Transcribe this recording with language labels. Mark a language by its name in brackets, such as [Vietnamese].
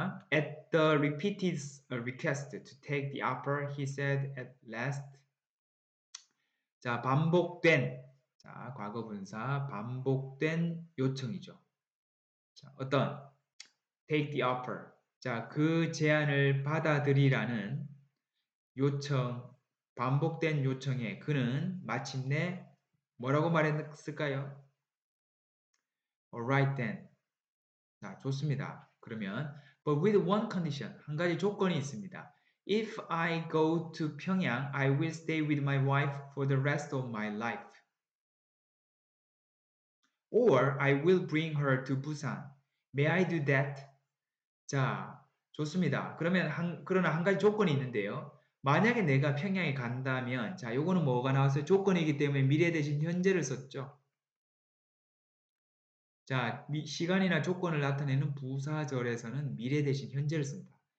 [English] At the repeated request to take the offer, he said at last. [Korean] 반복된, 과거분사, 반복된 요청이죠. 어떤? [English] take the offer. [Korean] 자, 그 제안을 받아들이라는 요청, 반복된 요청에 그는 마침내 뭐라고 말했을까요? [English] Alright then. [Korean] 자, 좋습니다. 그러면 [English] but with one condition, [Korean] 한 가지 조건이 있습니다. [English] If I go to 평양, I will stay with my wife for the rest of my life. Or I will bring her to Busan. May I do that? [Korean] 자, 좋습니다. 그러나 한 가지 조건이 있는데요. 만약에 내가 평양에 간다면, 자, 요거는 뭐가 나왔어요? 조건이기 때문에 미래 대신 현재를 썼죠. 자, 시간이나 조건을 나타내는 부사절에서는 미래 대신 현재를 씁니다.